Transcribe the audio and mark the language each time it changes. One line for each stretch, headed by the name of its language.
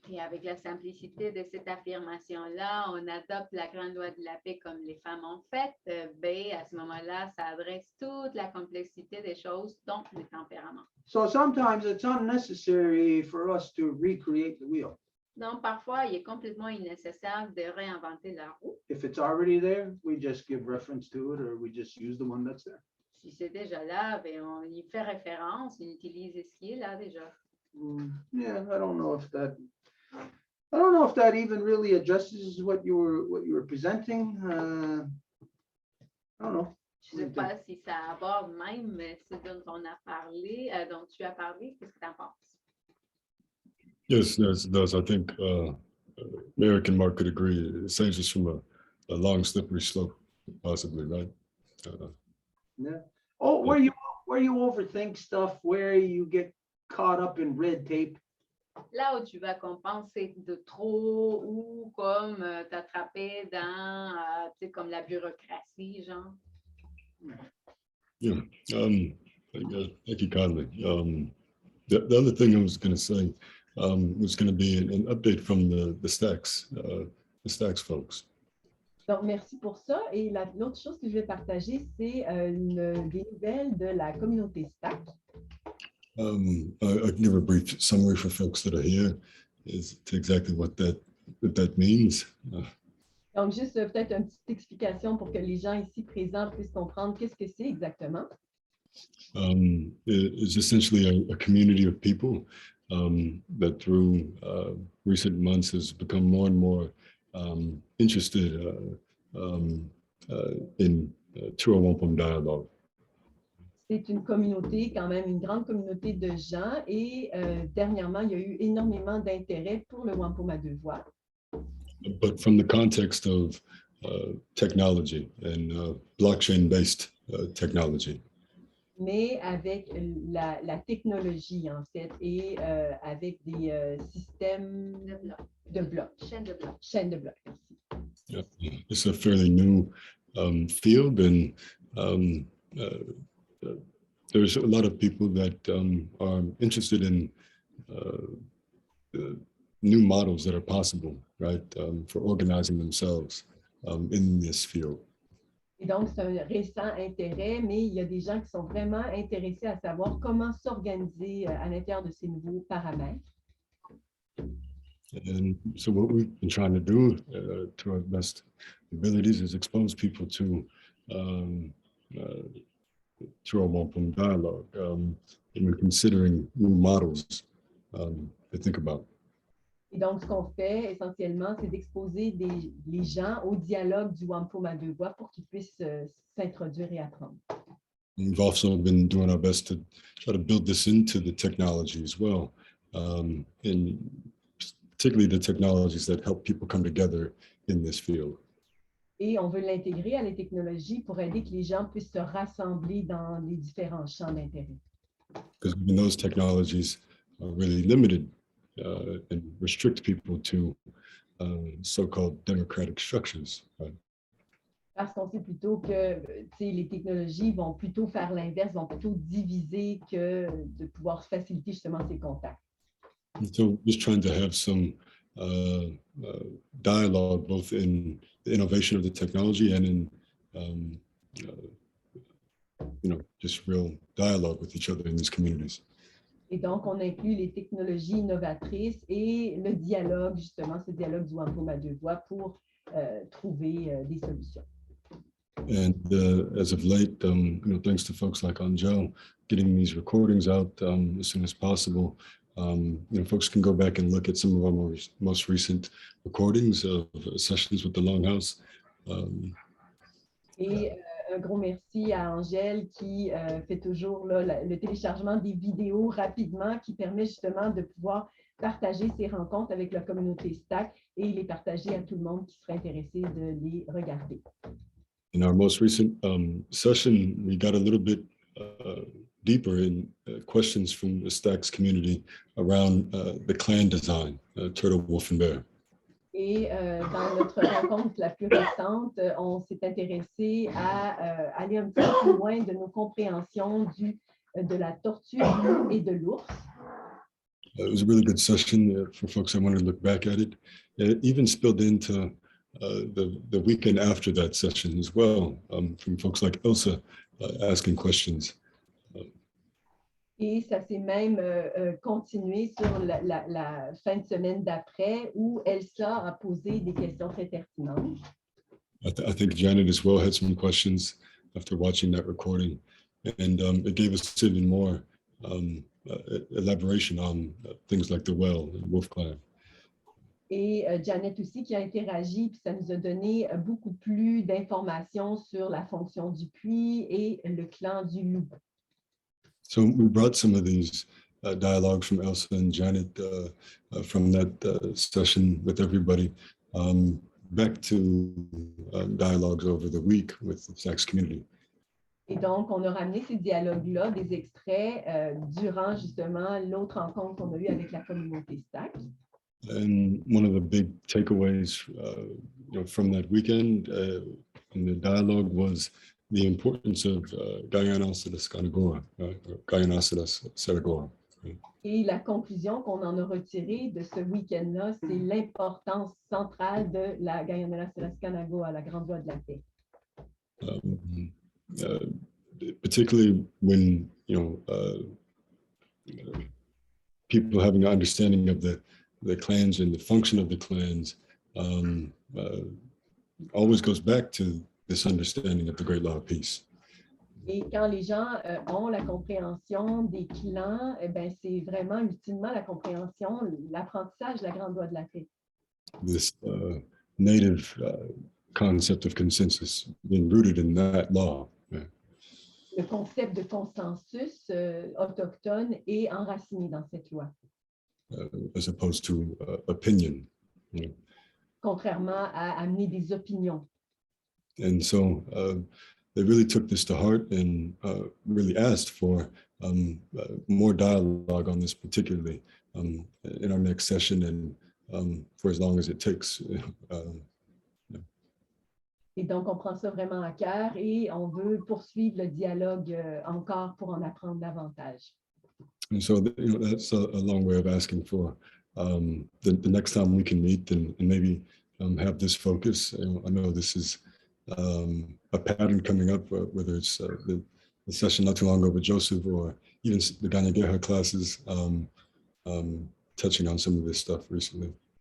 French: Et avec la simplicité de cette affirmation-là, on adopte la grande loi de la paix comme les femmes ont fait. Ben, à ce moment-là, ça adresse toute la complexité des choses, dont le tempérament.
English: So sometimes it's unnecessary for us to recreate the wheel.
French: Donc, parfois, il est complètement nécessaire de réinventer la roue.
English: If it's already there, we just give reference to it or we just use the one that's there.
French: Si c'est déjà là, ben, on y fait référence, on utilise ce qui est là déjà.
English: Yeah, I don't know if that even really addresses what you were presenting. I don't know.
French: Je ne sais pas si ça aborde même ce dont on a parlé, dont tu as parlé. Qu'est-ce que tu en penses?
English: Yes, it does. I think Merrick and Mark could agree. It saves us from a long, slippery slope, possibly, right? Yeah. Oh, where you overthink stuff, where you get caught up in red tape.
French: Là où tu vas compenser de trop ou comme t'attraper dans, tu sais, comme la bureaucratie, genre.
English: Yeah. Thank you kindly. The other thing I was going to say was going to be an update from the Stacks folks.
French: Donc, merci pour ça. Et l'autre chose que je vais partager, c'est des nouvelles de la communauté Stack.
English: I can give a brief summary for folks that are here as to exactly what that means.
French: Donc, juste peut-être une petite explication pour que les gens ici présents puissent comprendre qu'est-ce que c'est exactement.
English: It's essentially a community of people that through recent months has become more and more interested in true Wampum dialogue.
French: C'est une communauté, quand même, une grande communauté de gens et dernièrement, il y a eu énormément d'intérêt pour le Wampum à 2 voix.
English: But from the context of technology and blockchain-based technology.
French: Mais avec la technologie, en fait, et avec des systèmes de blocs. Chaîne de blocs. Chaîne de blocs, merci.
English: Yeah. It's a fairly new field, and there's a lot of people that are interested in new models that are possible, right, for organizing themselves in this field.
French: Et donc, c'est un récent intérêt, mais il y a des gens qui sont vraiment intéressés à savoir comment s'organiser à l'intérieur de ces nouveaux paramètres.
English: And so what we've been trying to do to our best abilities is expose people to our Wampum dialogue, and we're considering new models to think about.
French: Et donc, ce qu'on fait essentiellement, c'est d'exposer les gens au dialogue du Wampum à deux voix pour qu'ils puissent s'introduire et apprendre.
English: We've also been doing our best to try to build this into the technology as well, and particularly the technologies that help people come together in this field.
French: Et on veut l'intégrer à les technologies pour aider que les gens puissent se rassembler dans les différents champs d'intérêt.
English: Because those technologies are really limited and restrict people to so-called democratic structures. Right?
French: Parce qu'on sait plutôt que les technologies vont plutôt faire l'inverse, vont plutôt diviser que de pouvoir faciliter justement ces contacts.
English: And so just trying to have some dialogue both in the innovation of the technology and in just real dialogue with each other in these communities.
French: Et donc, on inclut les technologies innovatrices et le dialogue, justement, ce dialogue du Wampum à deux voix pour trouver des solutions.
English: And as of late, thanks to folks like Angel, getting these recordings out as soon as possible, folks can go back and look at some of our most recent recordings of sessions with the Longhouse.
French: Et un gros merci à Angèle qui fait toujours là, le téléchargement des vidéos rapidement qui permet justement de pouvoir partager ces rencontres avec la communauté STAC et les partager à tout le monde qui serait intéressé de les regarder.
English: In our most recent session, we got a little bit deeper in questions from the STAC's community around the clan design, Turtle, Wolf, and Bear.
French: Et dans notre rencontre la plus récente, on s'est intéressé à aller un petit peu plus loin de nos compréhensions de la tortue et de l'ours.
English: It was a really good session for folks that want to look back at it. It even spilled into the weekend after that session as well, from folks like Elsa asking questions.
French: Et ça s'est même continué sur la fin de semaine d'après où Elsa a posé des questions très pertinentes.
English: I think Janet as well had some questions after watching that recording, and it gave us even more elaboration on things like the well and Wolf Clan.
French: Et Janet aussi qui a interagi, puis ça nous a donné beaucoup plus d'informations sur la fonction du puits et le clan du loup.
English: So we brought some of these dialogues from Elsa and Janet from that session with everybody back to dialogues over the week with the STAC's community.
French: Et donc, on a ramené ces dialogues-là, des extraits, durant justement l'autre rencontre qu'on a eue avec la communauté STAC.
English: And one of the big takeaways from that weekend in the dialogue was the importance of Guyana-Silas Kanagora, Guyana-Silas Saragora.
French: Et la conclusion qu'on en a retirée de ce week-end-là, c'est l'importance centrale de la Guyana-Silas Kanagora, la grande voie de la paix.
English: Particularly when people having an understanding of the clans and the function of the clans always goes back to this understanding of the great law of peace.
French: Et quand les gens ont la compréhension des clans, c'est vraiment ultimement la compréhension, l'apprentissage de la grande loi de la paix.
English: This native concept of consensus being rooted in that law. Yeah.
French: Le concept de consensus autochtone est enraciné dans cette loi.
English: As opposed to opinion.
French: Contrairement à amener des opinions.
English: And so they really took this to heart and really asked for more dialogue on this, particularly in our next session and for as long as it takes.
French: Et donc, on prend ça vraiment à cœur et on veut poursuivre le dialogue encore pour en apprendre davantage.
English: And so, that's a long way of asking for the next time we can meet and maybe have this focus. I know this is a pattern coming up, whether it's the session not too long ago with Joseph or even the Ganageha classes, touching on some of this stuff recently.